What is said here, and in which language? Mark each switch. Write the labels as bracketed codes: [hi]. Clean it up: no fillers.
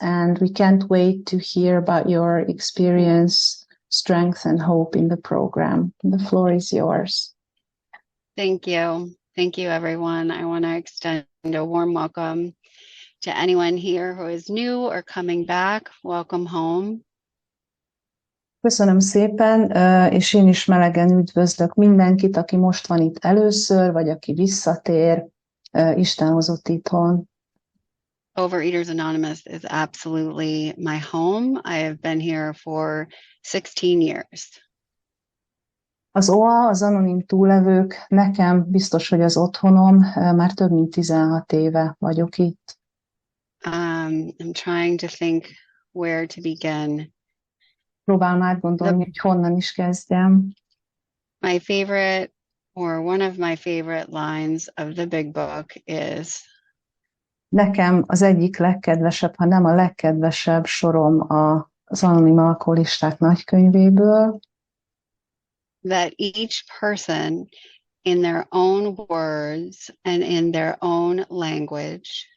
[en] And we can't wait to hear about your experience, strength, and hope in the program. The floor is yours. Thank you. Thank you, everyone. I want to extend a warm welcome to anyone here who is new or coming back. Welcome home. [hu] Köszönöm szépen, és én is melegen üdvözlök mindenkit, aki most van itt először, vagy aki visszatér. Isten hozott itthon. [en] Overeaters Anonymous is absolutely my home. I have been here for 16 years. [hu] Az OA, az anonim túllevők, nekem biztos, hogy az otthonom, már több mint 16 éve vagyok itt. [en] I'm trying to think where to begin. [hu] Próbálom átgondolni, hogy honnan is kezdjem. [en] My favorite, or one of my favorite lines of the big book is... [hu] Nekem az egyik legkedvesebb, ha nem a legkedvesebb sorom az anonim alkoholisták nagykönyvéből. [en] That each person in their own words and in their own language.